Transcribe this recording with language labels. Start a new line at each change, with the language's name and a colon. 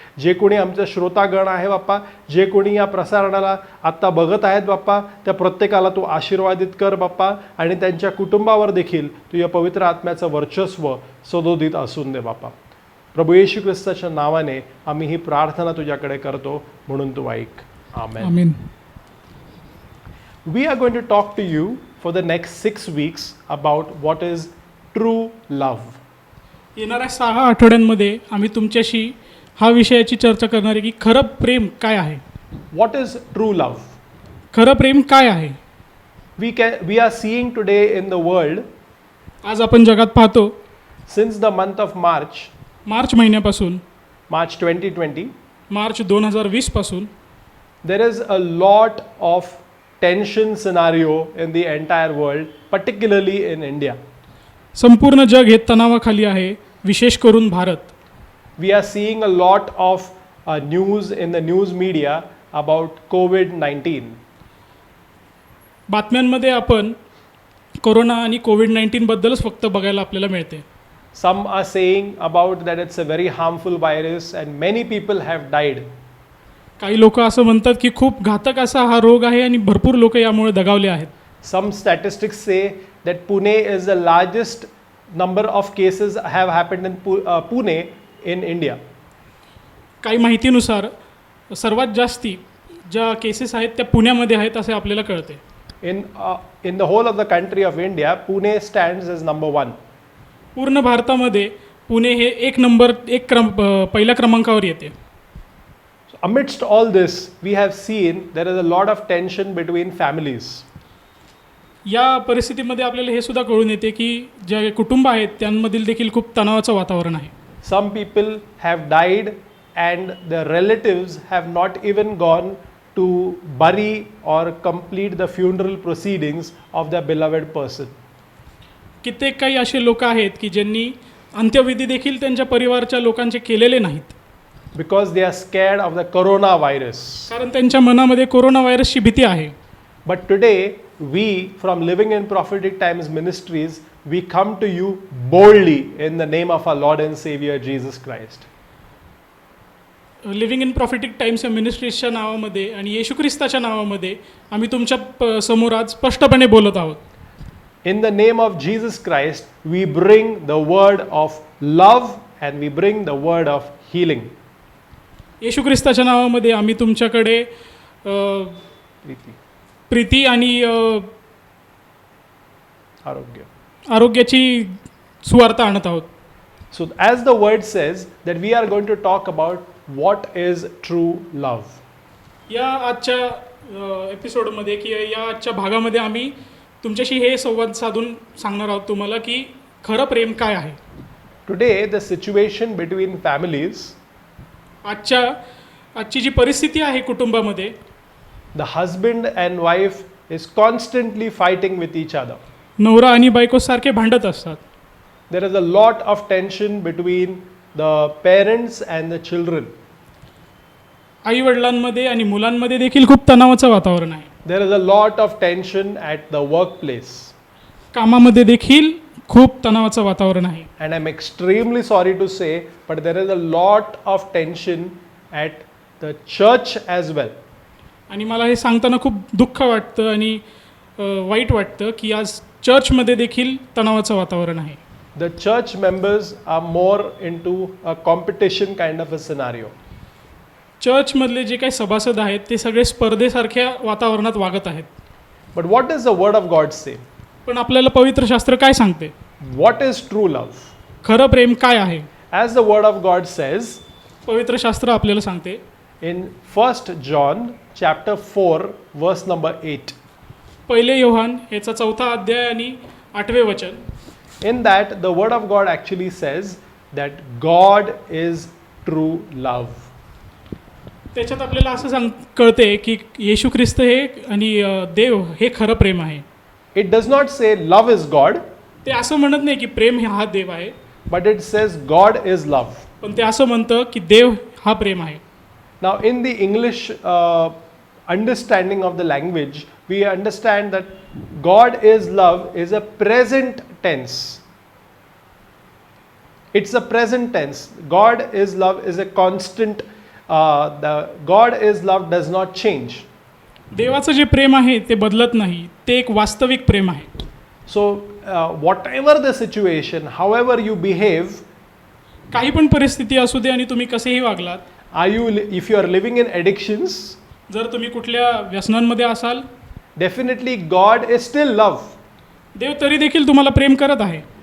Marathi: जे कोणी आमचं श्रोतागण आहे बाप्पा, जे कोणी या प्रसारणाला आत्ता बघत आहेत बाप्पा, त्या प्रत्येकाला तू आशीर्वादित कर बाप्पा आणि त्यांच्या कुटुंबावर देखील तुझ्या पवित्र आत्म्याचं वर्चस्व सदोदित असून दे बाप्पा. प्रभू येशू ख्रिस्ताच्या नावाने आम्ही ही प्रार्थना तुझ्याकडे करतो, म्हणून तू ऐक. आमेन. आमीन.
English: We are going to talk to you for the next 6 weeks about what is true love.
Marathi: येणाऱ्या 6 आठवड्यांमध्ये आम्ही तुमच्याशी हा विषयाची चर्चा करणार आहे की खरं प्रेम काय आहे.
English: What is true love?
Marathi: खरं प्रेम काय आहे.
English: We are seeing today in the world,
Marathi: आज आपण जगात पाहतो
English: since the month of
Marathi: March महिन्यापासून,
English: March 2020,
Marathi: मार्च 2020 पासून
English: there is a lot of tension scenario in the entire world, particularly in India.
Marathi: संपूर्ण जग हे तणावाखाली आहे, विशेष करून Bharat.
English: We are seeing a lot of news in the news media about COVID-19.
Marathi: बातम्यांमध्ये आपण कोरोना आणि कोविड-19 बद्दलच फक्त बघायला आपल्याला मिळते.
English: Some are saying about that it's a very harmful virus and many people have died.
Marathi: काही लोक असं म्हणतात की खूप घातक असा हा रोग आहे आणि भरपूर लोक यामुळे दगावले आहेत.
English: Some statistics say that Pune is the largest number of cases have happened in Pune in India.
Marathi: काही माहितीनुसार सर्वात जास्ती ज्या केसेस आहेत त्या पुण्यामध्ये आहेत असे आपल्याला कळते.
English: In the whole of the country of India, Pune stands as number 1.
Marathi: पूर्ण भारतामध्ये पुणे हे पहिल्या क्रमांकावर येते.
English: Amidst all this, we have seen there is a lot of tension between families.
Marathi: या परिस्थितीमध्ये आपल्याला हे सुद्धा कळून येते की जे कुटुंब आहेत त्यांमधील देखील खूप तणावाचं वातावरण आहे.
English: Some people have died and their relatives have not even gone to bury or complete the funeral proceedings of their beloved person.
Marathi: कित्येक काही असे लोक आहेत की ज्यांनी अंत्यविधी देखील त्यांच्या परिवारच्या लोकांचे केलेले नाहीत.
English: Because they are scared of the coronavirus.
Marathi: कारण त्यांच्या मनामध्ये कोरोना व्हायरसची भीती आहे.
English: But today, we from Living in Prophetic Times Ministries, we come to you boldly in the name of our Lord and Savior Jesus Christ.
Marathi: Living in prophetic times या मिनिस्ट्रीजच्या नावामध्ये आणि येशू ख्रिस्ताच्या नावामध्ये आम्ही तुमच्या समोर आज स्पष्टपणे बोलत आहोत.
English: In the name of Jesus Christ, we bring the word of love and we bring the word of healing.
Marathi: येशू ख्रिस्ताच्या नावामध्ये आम्ही तुमच्याकडे प्रीती, प्रीती आणि आरोग्य. आरोग्याची सुवार्ता आणत आहोत.
English: So as the word says that we are going to talk about what is true love.
Marathi: या आजच्या एपिसोडमध्ये किंवा या आजच्या भागामध्ये आम्ही तुमच्याशी हे संवाद साधून सांगणार आहोत तुम्हाला की खरं प्रेम काय आहे.
English: Today the situation between families,
Marathi: आजची जी परिस्थिती आहे कुटुंबामध्ये,
English: the husband and wife is constantly fighting with each other.
Marathi: नवरा आणि बायको सारखे भांडत असतात.
English: There is a lot of tension between the parents and the children.
Marathi: आई वडिलांमध्ये आणि मुलांमध्ये देखील खूप तणावाचं वातावरण आहे.
English: There is a lot of tension at the workplace.
Marathi: कामामध्ये देखील खूप तणावाचं वातावरण आहे.
English: And I'm extremely sorry to say, but there is a lot of tension at the church as well.
Marathi: आणि मला हे सांगताना खूप दुःख वाटतं आणि वाईट वाटतं की आज चर्चमध्ये देखील तणावाचं वातावरण आहे.
English: The church members are more into a competition kind of a scenario.
Marathi: चर्चमधले जे काही सभासद आहेत ते सगळे स्पर्धेसारख्या वातावरणात वागत आहेत.
English: But what does the word of God say?
Marathi: पण आपल्याला पवित्र शास्त्र काय सांगते?
English: What is true love?
Marathi: खरं प्रेम काय आहे?
English: As the word of God says
Marathi: पवित्र शास्त्र आपल्याला सांगते
English: in 1 John chapter 4 verse number 8.
Marathi: पहिले योहान याचा 4 अध्याय आणि 8वे वचन.
English: In that the word of God actually says that God is true love.
Marathi: त्याच्यात आपल्याला असं कळते की येशू ख्रिस्त हे आणि देव हे खरं प्रेम आहे.
English: It does not say love is God,
Marathi: ते असं म्हणत नाही की प्रेम हा देव आहे,
English: but it says God is love.
Marathi: पण ते असं म्हणतं की देव हा प्रेम आहे.
English: Now in the English understanding of the language, we understand that God is love is a present tense. It's a present tense. God is love is a constant. The God is love does not change.
Marathi: देवाचं जे प्रेम आहे ते बदलत नाही, ते एक वास्तविक प्रेम आहे.
English: So whatever the situation, however you behave,
Marathi: काही पण परिस्थिती असू दे आणि तुम्ही कसेही वागलात,
English: if you are living in addictions,
Marathi: जर तुम्ही कुठल्या व्यसनांमध्ये असाल,
English: definitely God is still love.
Marathi: देव तरी देखील तुम्हाला प्रेम करत आहे.